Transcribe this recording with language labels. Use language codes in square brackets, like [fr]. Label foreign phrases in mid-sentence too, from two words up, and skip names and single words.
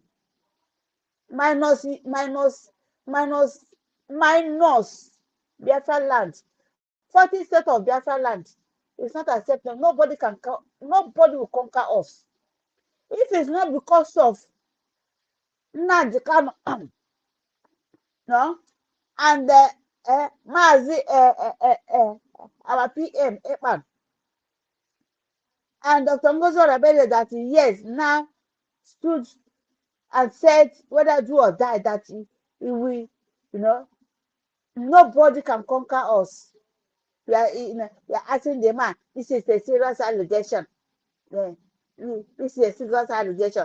[en] Minus Biafra land. 40 states of Biafra land is not acceptable. Nobody will conquer us. If it's not because of Nnamdi Kanu, no, and Mazi, our PM, Ekpan, and Dr. Ngozo Rabele, that yes, now stood and said whether do or die, that he will, nobody can conquer us. We are asking the man, this is a serious allegation. This is a serious allegation.